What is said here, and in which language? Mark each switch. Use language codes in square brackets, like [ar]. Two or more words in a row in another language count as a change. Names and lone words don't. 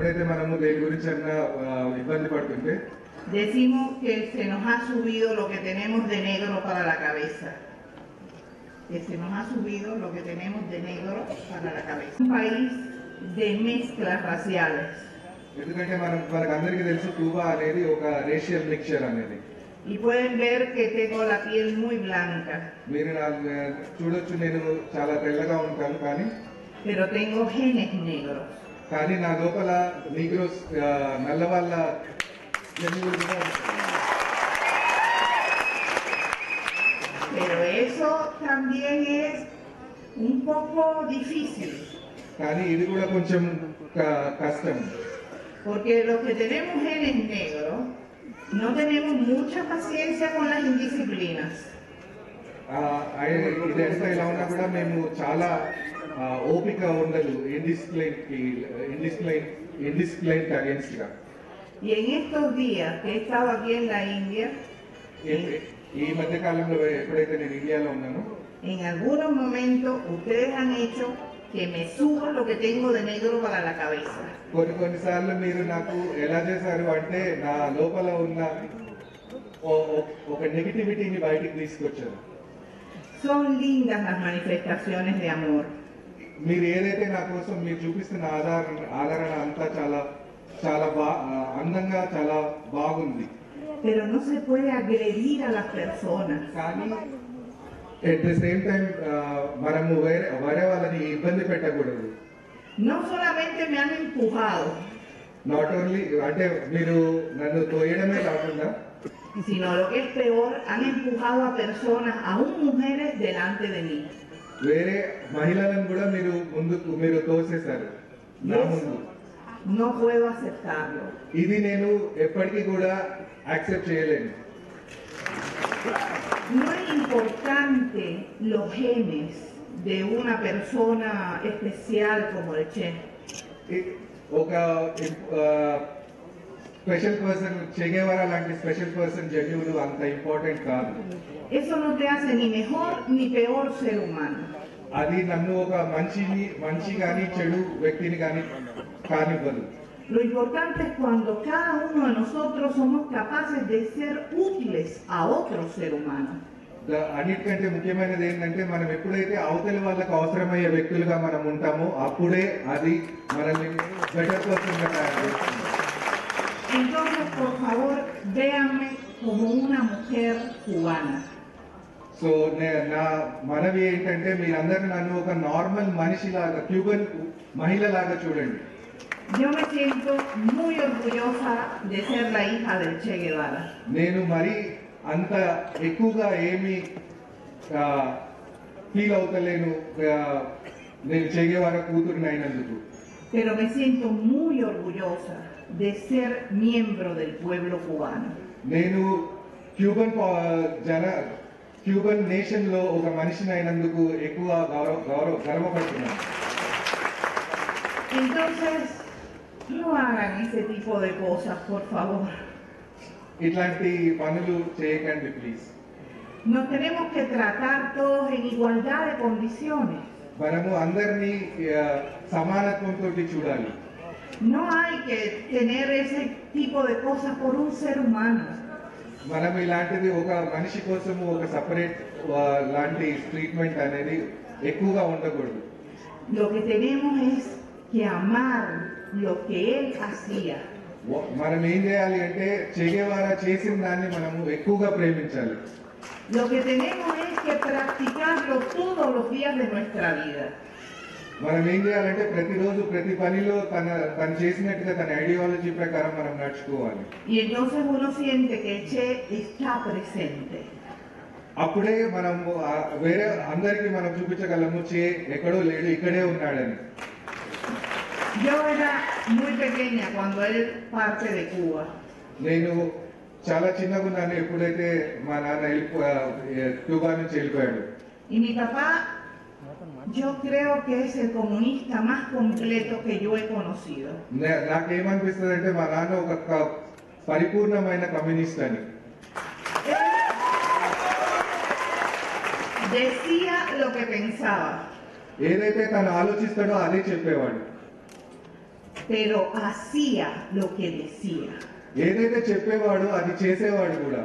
[te] మనము దేని గురించి అన్నా ఇబ్బంది పడుతుంటే [es] decimos que se nos ha subido lo que tenemos de negro para la cabeza. Que se nos ha subido lo que tenemos de negro para la cabeza. Un país de mezclas raciales. [te] ఎందుకంటే మనకందరికీ తెలుసు క్యూబా అనేది ఒక [en] racial mixture [te] అనేది. [es] Y pueden ver que tengo la piel muy blanca. [te] మీరు చూడొచ్చు నేను చాలా తెల్లగా ఉంటాను కానీ [es] pero tengo genes negros. [te] కానీ నా లోపల నీగ్రోస్ నల్ల వాళ్ళ జన్యువులు కూడా ఉంటాయి. [es] Pero eso también es un poco difícil. [te] కానీ ఇది కూడా కొంచెం కష్టం. [es] Porque los que tenemos genes negros no tenemos mucha paciencia con las indisciplinas. [te] ఇది ఎంత ఇలా ఉన్నా కూడా మేము చాలా ఓపిక ఉండదు [en] indiscipline against [te] గా. [es] Y en estos días que he estado aquí en la India, [te] ఈ మధ్య కాలంలో ఎప్పుడైతే నేను ఇండియాలో ఉన్నానో [es] en algunos momentos ustedes han hecho que me suba lo que tengo de negro para la cabeza. [te] కొన్నిసార్లు మీరు నాకు ఎలా చేశారు అంటే నా లోపల ఉన్న ఒక నెగటివిటీని బయటికి తీసుకొచ్చారు. [es] Son lindas las manifestaciones de amor. [te] మీరు ఏదైతే నా కోసం మీరు చూపిస్తున్న ఆదరణ అంతా చాలా అందంగా చాలా బాగుంది. [es] Pero no se puede agredir a las personas. [te] కానీ [en] at the same time [te] మనము వేరే వాళ్ళని ఇబ్బంది పెట్టకూడదు. [es] No solamente me han empujado, [en] not only [te] అంటే మీరు నన్ను తోయడమే కాకుండా [es] sino lo que es peor, han empujado a personas, aún mujeres, delante de mí. [te] వేరే మహిళలను కూడా మీరు తోసేశారు నా ముందు. [es] No puedo aceptarlo. [te] ఇది నేను ఎప్పటికీ కూడా యాక్సెప్ట్ చేయలేను. [es] No es importante los genes de una persona especial como el Che. [te] ఒక [en] special person [te] చెగేవారా లాంటి [en] special person [te] జన్యువులు అంత ఇంపార్టెంట్ కాదు. [es] Eso no te hace ni mejor ni peor ser humano. [te] అది నన్ను ఒక మంచి కానీ చెడు వ్యక్తిని కానీ కానివ్వదు. [es] Lo importante es cuando cada uno de nosotros somos capaces de ser útiles a otro ser humano. [te] అన్నిటికంటే ముఖ్యమైనది ఏంటంటే మనం ఎప్పుడైతే అవతలి వాళ్ళకు అవసరమయ్యే వ్యక్తులుగా మనం ఉంటామో అప్పుడే అది మనల్ని [en] better person [te] గా తయారు చేస్తుంది. [es] Entonces, por favor, véanme como una mujer cubana. [te] సో నా మనవి ఏంటంటే మీరందరూ నన్ను ఒక నార్మల్ మనిషిలాగా క్యూబన్ మహిళలాగా చూడండి. [es] Yo me siento muy orgullosa de ser la hija del Che Guevara. [te] నేను మరి అంత ఎక్కువగా ఏమి ఫీల్ అవుతలేను నేను చె గెవారా కూతురిని అయినందుకు. [es] Pero me siento muy orgullosa de ser miembro del pueblo cubano. [te] నేను [en] Cuban nation [te] లో ఒక మనిషిని అయినందుకు ఎక్కువ గర్వపడుతున్నాను. [es] Entonces, no hagan ese tipo de cosas, por favor. [te] ఇట్లాంటి పనులు చేయకండి ప్లీజ్. [es] Nos tenemos que tratar todos en igualdad de condiciones. [te] మనము అందరినీ సమానత్వంతో చూడాలి. [es] No hay que tener ese tipo de cosas por un ser humano. [te] మనం ఇలాంటిది ఒక మనిషి కోసము ఒక సపరేట్ లాంటి ట్రీట్మెంట్ అనేది ఎక్కువగా ఉండకూడదు. [es] Lo que tenemos es que amar lo que él hacía. [te] మనం ఏం చేయాలి అంటే చె గెవారా చేసిన దాన్ని మనము ఎక్కువగా ప్రేమించాలి. [es] Lo que tenemos es que practicarlo todos los días de nuestra vida. [te] మనం ఏం చేయాలంటే ప్రతిరోజు ప్రతి పనిలో తను చేసినట్టుగా తన ఐడియాలజీ ప్రకారం మనం నడుచుకోవాలి. [es] Y entonces uno siente que Che está presente. [te] అప్పుడే మనం వేరే అందరికి మనం చూపించగలము చె ఎక్కడో లేడు ఇక్కడే ఉన్నాడని. [es] Yo era muy pequeña cuando él parte de Cuba. [te] నేను చాలా చిన్నగా ఉన్నాను ఎప్పుడైతే మా నాన్న క్యూబా నుంచి వెళ్ళిపోయాడు. [es] Y mi papá, yo creo que es el comunista más completo que yo he conocido. [te] నాకేమనిపిస్తుంది అంటే మా నాన్న ఒక పరిపూర్ణమైన కమ్యూనిస్ట్ అని. [es] Decía lo que pensaba. [te] ఏదైతే తను ఆలోచిస్తాడో అదే చెప్పేవాడు. [es] pero hacía lo que decía. [te] ఏదైతే చెప్పేవాడో అది చేసేవాడు కూడా.